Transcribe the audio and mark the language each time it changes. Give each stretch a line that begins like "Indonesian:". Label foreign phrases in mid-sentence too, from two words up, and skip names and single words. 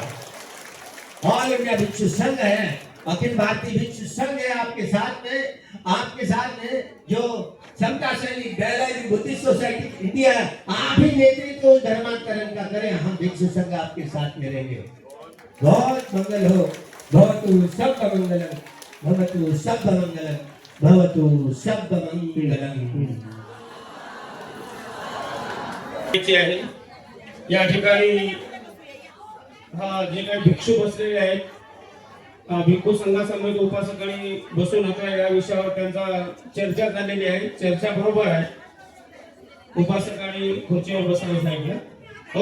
Hindi: ऑल इंडिया भिक्षु संघ है, अखिल भारतीय भिक्षु संघ है आपके साथ में जो समता सैनिक दयालय बुद्धिस्ट सोसाइटी इंडिया, आप ही नेतृत्व धर्मांतरण का करें, हम भिक्षु संघ आपके साथ में रहेंगे। बहुत मंगल हो,
Pali: भवतु सब मंगलम, भवतु सब मंगलम, भवतु सब मंगलम।
Marathi: या ठिकाणी जे काही भिक्षू बसलेले आहेत, भिक्खू संघासमवेत उपासकांनी बसू नका या विषयावर त्यांचा चर्चा झालेली आहे। चर्चा बरोबर आहे, उपासकांनी खुर्चीवर बसायला सांगितलं।